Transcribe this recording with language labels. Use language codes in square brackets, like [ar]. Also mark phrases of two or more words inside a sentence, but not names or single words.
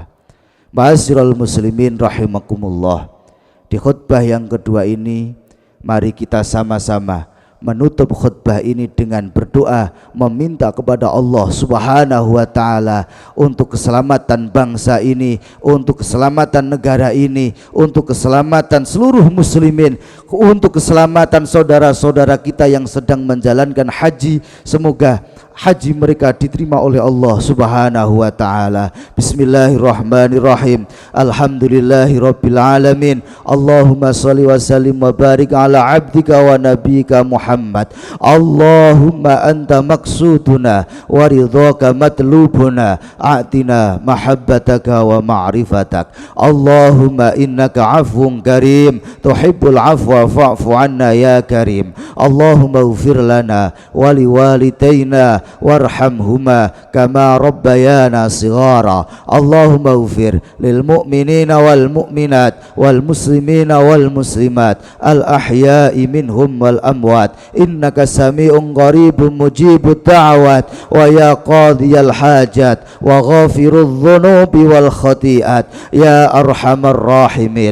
[ar] معاشر المسلمين رحمكم الله, [id] di khutbah yang kedua ini mari kita sama-sama menutup khutbah ini dengan berdoa, meminta kepada Allah [ar] سبحانه وتعالى [id] untuk keselamatan bangsa ini, untuk keselamatan negara ini, untuk keselamatan seluruh muslimin, untuk keselamatan saudara-saudara kita yang sedang menjalankan haji. Semoga haji mereka diterima oleh Allah [ar] سبحانه وتعالى. بسم الله الرحمن الرحيم. الحمد لله رب العالمين. اللهم صل وسلم وبارك على عبدك ونبيك محمد. اللهم أنت مقصودنا ورضاك مطلوبنا أعطنا محبتك ومعرفتك. اللهم إنك عفو كريم تحب العفو فاعف عنا يا كريم. اللهم اغفر لنا ولوالدينا وارحمهما كما ربيانا صغيرا. اللهم اغفر للمؤمنين والمؤمنات والمسلمين والمسلمات الأحياء منهم والأموات إنك سميع قريب مجيب الدعوات ويا قاضي الحاجات وغافر الذنوب والخطيئات يا أرحم الراحمين.